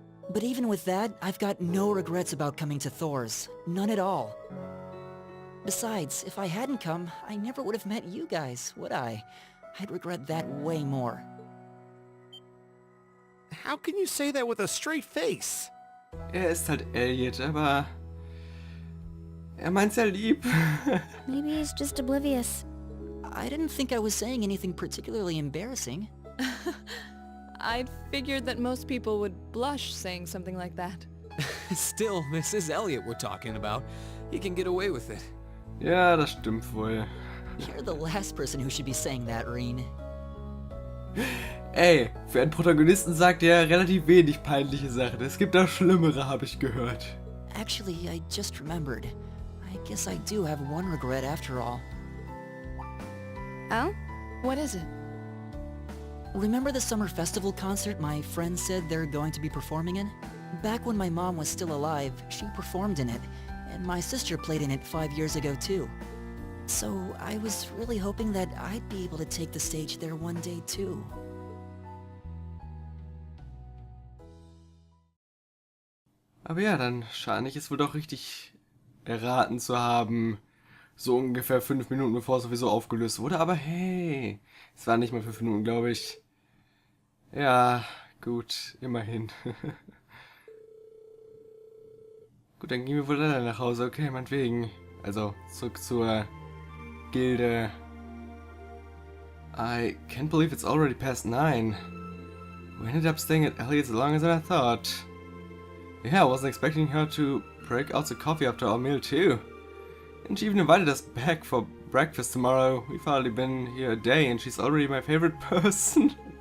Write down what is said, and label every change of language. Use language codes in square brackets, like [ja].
[en] But even with that, I've got no regrets about coming to Thor's. None at all. Besides, if I hadn't come, I never would have met you guys, would I? I'd regret that way more. How can you say that with a straight face? [de] Ist halt Elliot, aber meint's ja lieb. [en] Maybe he's just oblivious. I didn't think I was saying anything particularly embarrassing. I'd figured that most people would blush saying something like that. Still, this is Elliot we're talking about. He can get away with it. [de] Ja, das stimmt wohl. [en] You're the last person who should be saying that, Reen. [de] Ey, für einen Protagonisten sagt er relativ wenig peinliche Sachen. Es gibt da schlimmere, habe ich gehört. [en] Actually, I just remembered. I guess I do have one regret after all. Oh? What is it? Remember the summer festival concert my friends said they're going to be performing in? Back when my mom was still alive, she performed in it, and my sister played in it 5 years ago too. So I was really hoping that I'd be able to take the stage there one day too. [de] Aber ja, dann scheine ich es wohl doch richtig erraten zu haben. So ungefähr 5 Minuten bevor es sowieso aufgelöst wurde. Aber hey, es waren nicht mal 5 Minuten, glaube ich. Ja, gut, immerhin. Gut, dann gehen wir wohl alle nach Hause, okay, meinetwegen. Also, zurück zur Gilde. [en] I can't believe it's already past 9. We ended up staying at Elliots longer than I thought. Yeah, I wasn't expecting her to break out the coffee after our meal too. And she even invited us back for breakfast tomorrow. We've hardly been here a day and she's already my favorite person.